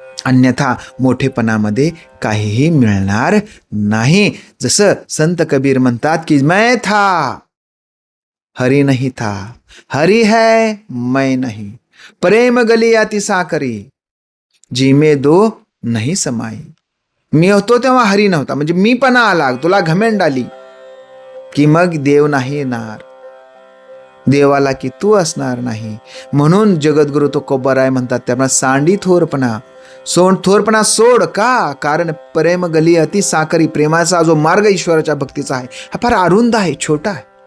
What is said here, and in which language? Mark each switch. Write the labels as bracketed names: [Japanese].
[Marathi] अन्यथा मोठेपणामध्ये काहीही मिळणार नाही. जसं संत कबीर म्हणतात की [Hindi] मैं था हरि नहीं था, हरि है मैं नहीं, प्रेम गली आती साकरी, जी में दो नहीं समाई. [Marathi] मी होतो तेव्हा हरी नव्हता, म्हणजे मी पण आला, तुला घमेंड आली की मग देव नाही येणार, देवाला की तू असणार नाही. म्हणून जगद्गुरु तुकोबाराय म्हणतात त्यामुळे सांडी थोरपणा थोरपणा सोड. का? कारण [Hindi] प्रेम गली अति साकरी, [Marathi] प्रेमाचा जो मार्ग ईश्वराच्या भक्तीचा आहे हा फार अरुंद आहे, छोटा आहे.